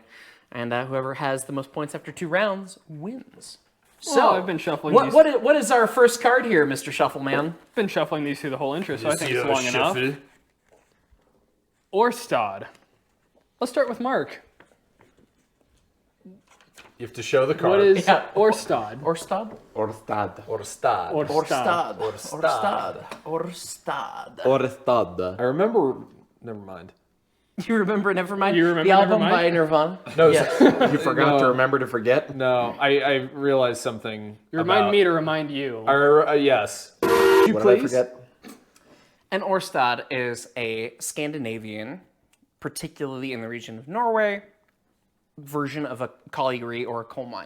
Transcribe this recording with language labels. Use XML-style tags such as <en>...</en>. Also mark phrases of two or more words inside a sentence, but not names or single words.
<en>And whoever has the most points after 2 rounds wins. So I've been shuffling these. what is our first card here, Mr. Shuffleman? Been shuffling these through the whole intro, so I think it's long enough. Orstad. Let's start with Mark. You have to show the card. What is Yeah. Orstad? Orstad? Orstad. Orstad? Orstad. Orstad. Orstad. Orstad. I remember... Never mind. You remember Nevermind? You remember the album Nevermind? by Nirvana? No, You forgot No. to remember to forget? no. I realized something. You remind me to remind you. Yes. What did I Please? forget? An Orstad is a Scandinavian, particularly in the region of Norway, version of a colliery or a coal mine.</en>